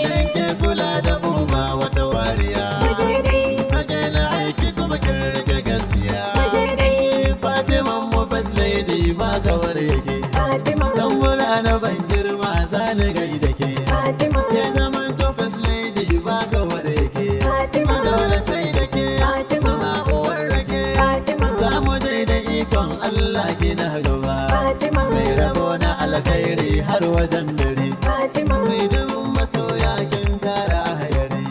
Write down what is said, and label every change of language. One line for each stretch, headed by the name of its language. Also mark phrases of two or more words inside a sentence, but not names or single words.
Hausa: Dan ke kula da mu ba wata wariya. Mu je dai. Ka daina aiki kuma kin rike gaskiya. Mu je dai. Fatima mu
English: first lady
Hausa: ba kawar yake. Fatima. Tambura na ban girma za ni gaida ke. Fatima. Ke zaman to
English: first lady
Hausa: ba kawar yake. Fatima. Dole sai da ke. Fatima. Suna uwar rake. Fatima. Za mu je da ikon Allah kina gaba. Fatima. Mai rabo na alkhairi har wajen gari. Fatima. Mai dubin masoya kin tara hayari.